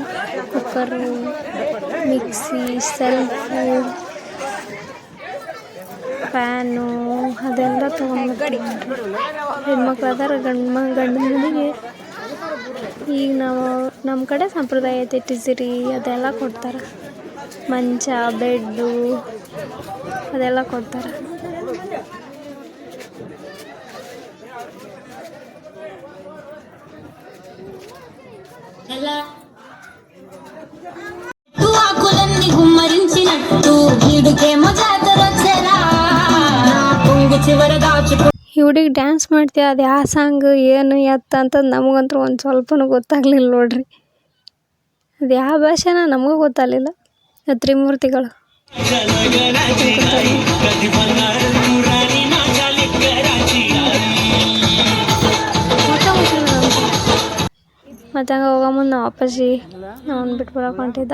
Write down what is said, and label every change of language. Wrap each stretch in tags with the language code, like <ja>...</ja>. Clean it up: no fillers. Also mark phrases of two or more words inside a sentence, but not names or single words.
<kn>ಕುಕ್ಕರು, ಮಿಕ್ಸಿ, ಸೆಲ್ಫು, ಫ್ಯಾನು ಅದೆಲ್ಲ ತೊಗೊಂಡ್ಬರ್ತೀವಿ. ಹೆಣ್ಮಕ್ಳು ಅದಾರ ಗಂಡನ ಮನೆಗೆ ಈಗ ನಮ್ಮ ಕಡೆ ಸಂಪ್ರದಾಯ ಐತೆ, ಟಿಸರಿ ಅದೆಲ್ಲ ಕೊಡ್ತಾರೆ. ಮಂಚ, ಬೆಡ್ಡು ಅದೆಲ್ಲ ಕೊಡ್ತಾರೆ.</kn> <te>ఆకులన్నీ గుమ్మరించినట్టు వీడుకేమో జాతరొచ్చెరా పొంగు చివర దాచుకో.</te> <kn>ಈ ಹುಡುಗಿ ಡ್ಯಾನ್ಸ್ ಮಾಡ್ತೀವಿ, ಅದು ಯಾವ ಸಾಂಗ್ ಏನು ಎತ್ತ ಅಂತಂದು ನಮಗಂತೂ ಒಂದು ಸ್ವಲ್ಪನೂ ಗೊತ್ತಾಗಲಿಲ್ಲ ನೋಡ್ರಿ. ಅದು ಯಾವ ಭಾಷೆನ ನಮಗೂ ಗೊತ್ತಾಗಲಿಲ್ಲ. ತ್ರಿಮೂರ್ತಿಗಳು ಮತ್ತು ಹಂಗೆ ಹೋಗೋ ಮುಂದೆ ನಾವು ಅಪ್ಪಾಜಿ ಅವ್ನು ಬಿಟ್ಟು ಬರೋಕೆ ಹೊಂಟಿದ್ದ.</kn>